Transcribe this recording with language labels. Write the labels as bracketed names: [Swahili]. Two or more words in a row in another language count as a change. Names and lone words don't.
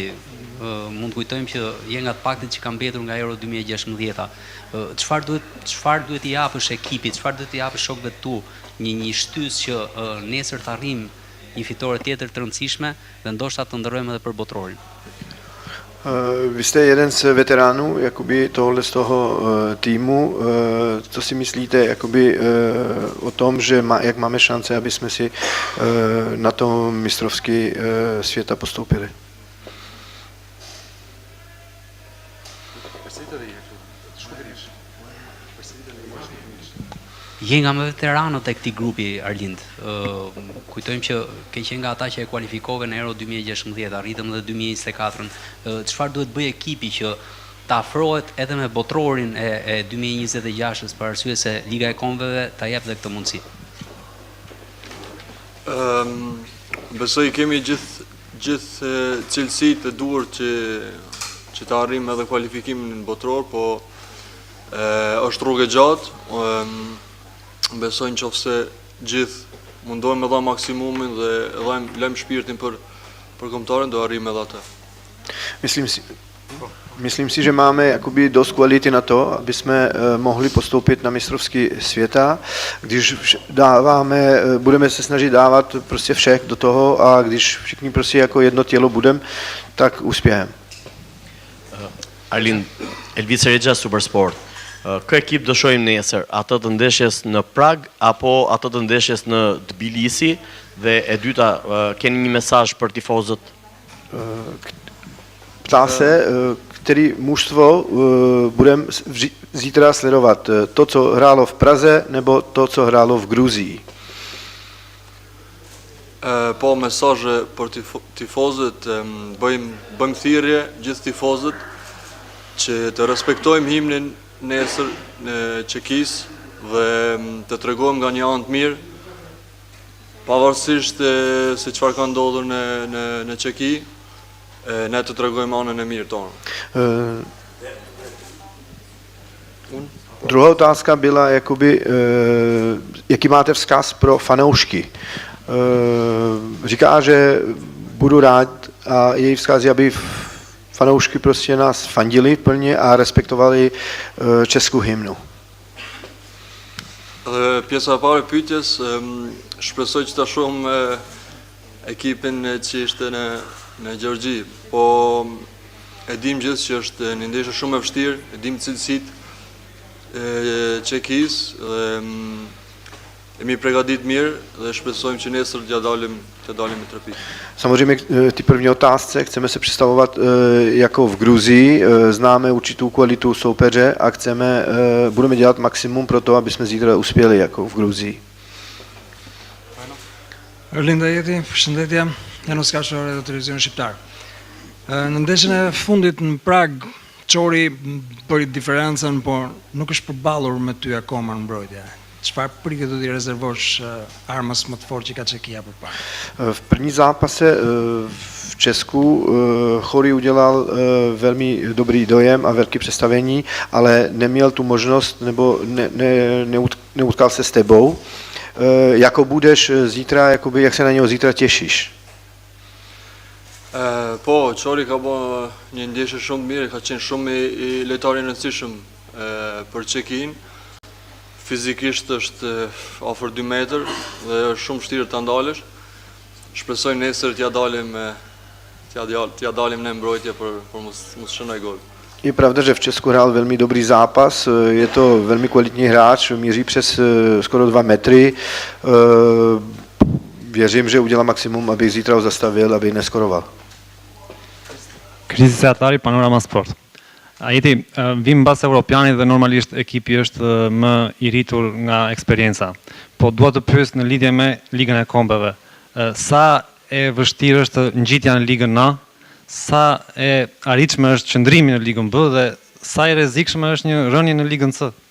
[Albanian] Mund të kujtojmë që je nga të paktët që kanë mbetur nga Euro 2016. Çfarë duhet i japësh ekipit, çfarë duhet i japësh shokëve tu, një shtys që nesër të arrijmë një fitore tjetër të rëndësishme dhe ndoshta të ndërrojmë edhe për botrorin. [Czech] Vi ste jeden z veteranů jakoby tohle z toho týmu. Co si myslíte jakoby o tom, že jak máme šance, aby jsme si na to mistrovství světa postoupili? [Albanian] Je nga më veteranët e këtij grupi, Arlind. Kujtojmë që ke qenë nga ata që e kualifikove në Euro 2016, arritëm dhe 2024-ën. Çfarë duhet bëj ekipi që ta afrohet edhe me botrorin e 2026-s për arsye se Liga e Kombeve ta jep dhe këtë mundësi? Besoj kemi gjithë cilësitë e duhur që të arrijmë edhe kualifikimin në botror, po është rrugë e gjatë. Besoj nëse gjithë mundohemi me dha maksimumin dhe lëm shpirtin për kombëtarën, do arrijmë edhe atë. [Czech] Myslím si, že máme jakoby dost kvality na to, aby jsme mohli postoupit na mistrovství světa. Když budeme se snažit dávat prostě všech do toho a když všichni prostě jako jedno tělo budeme, tak uspějeme. [Albanian] Arlind, Elvis Regja, Supersport. Kë ekip do shohim nesër? Atë të ndeshjes në Prag apo atë të ndeshjes në Tbilisi? Dhe e dyta, keni një mesazh për tifozët? [Czech] Ptá se, který mužstvo budeme zítra sledovat? To, co hrálo v Praze, nebo to, co hrálo v Gruzii? [Albanian] Po, mesazhe për tifozët, bëjmë thirrje gjithë tifozët që të respektojmë himnin nesër në Çekis dhe të tregojmë nga një anë të mirë, pavarësisht se çfarë ka ndodhur në Çeki, ne të tregojmë anën e mirë tonë. [Czech] Druhá otázka byla, jakoby, jaký máte vzkaz pro fanoušky. Říká, že budu rád a její vzkaz je, aby fanoušky prostě nás fandili plně a respektovali českou hymnu. [Albanian] Pjesa e parë e pyetjes, shpresoj që ta shohim ekipin që ishte në Gjergji, po e dim gjithë që është një ndeshje shumë e vështirë, e dim cilësitë e Çekis dhe jemi përgatitur mirë dhe shpresojmë që nesër t'ja dalim me 3 pikë. [Czech] Samozřejmě ty první otázce chceme se představovat jako v Gruzii, známe určitou kvalitu soupeře a budeme dělat maximum pro to, aby jsme zítra uspěli jako v Gruzii. [Albanian] Arlinda Jeti, përshëndetje, Janos Kashore dhe Televizion Shqiptar. Në ndeshjen e fundit në Prag, Çori bëri diferencën, por nuk është përballur me ty akoma në mbrojtje. Çfarë prike do t'i rezervosh armës më të fortë që ka Çekia përpara? [Czech] V první zápase v Česku Chori udělal velmi dobrý dojem a velké představení, ale neměl tu možnost nebo neutkal se s tebou. Jako budeš zítra, jakoby, jak se na něho zítra těšíš? [Albanian] Po, Çori ka bërë një ndeshje shumë mirë, ka qenë shumë i lojtar i rëndësishëm për Çekin. Fizikisht është afër 2 metër dhe është shumë vështirë ta ndalësh. Shpresoj nesër t'ja dalim në mbrojtje për mos shënoj gol. [Czech] Je pravda, že v Česku hrál velmi dobrý zápas, je to velmi kvalitní hráč, míří přes skoro 2 metry. Věřím, že udělá maximum, aby zítra ho zastavil, aby neskoroval. [Albanian] Krizi Seatari, Panorama Sport. Ajeti, vim mbas Europianit dhe normalisht ekipi është më i rritur nga eksperienca. Po dua të pyes në lidhje me Ligën e Kombeve. Sa e vështirë është ngjitja në Ligën A, sa e arritshme është qëndrimi në Ligën B dhe sa e rrezikshme është një rënje në Ligën C?